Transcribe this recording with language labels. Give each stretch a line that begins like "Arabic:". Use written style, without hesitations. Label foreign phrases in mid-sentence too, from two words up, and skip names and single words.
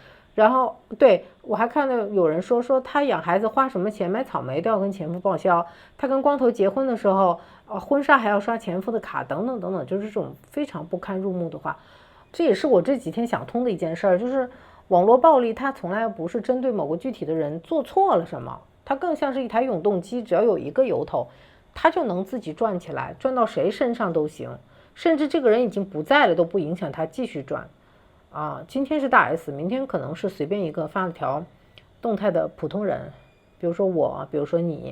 Chinese: 然後對，我還看到有人說他養孩子花什麼錢，買草莓都要跟前夫報銷，他跟光頭結婚的時候婚紗還要刷前夫的卡，等等等等，就是這種非常不堪入目的話。这也是我這幾天想通的一件事兒，就是網絡暴力它從來不是針對某個具體的人做錯了什麼，它更像是一台永動機，只要有一個由頭，它就能自己轉起來，轉到誰身上都行，甚至這個人已經不在了都不影響它繼續轉。今天是大 S， 明天可能是隨便一個發了條動態的普通人，比如說我，比如說你。